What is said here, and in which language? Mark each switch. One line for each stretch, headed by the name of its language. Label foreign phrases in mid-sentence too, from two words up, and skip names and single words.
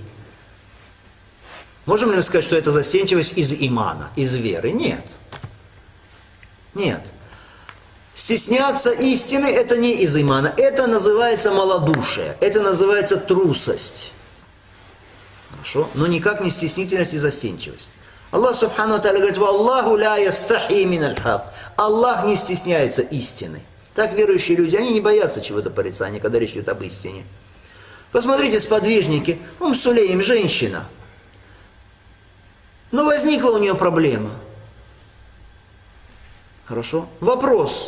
Russian: Можем ли мы сказать, что это застенчивость из имана, из веры? Нет. Нет. Стесняться истины – это не из имана. Это называется малодушие, это называется трусость. Хорошо? Но никак не стеснительность и застенчивость. Аллах
Arabic: سبحانه وتعالى
Russian: говорит:
Arabic: «والله لا يستحيي من الحق».
Russian: Аллах не стесняется истины. Так верующие люди, они не боятся чего-то порицания, когда речь идет об истине. Посмотрите, сподвижники, Сулейм, женщина. Но возникла у нее проблема. Хорошо? Вопрос.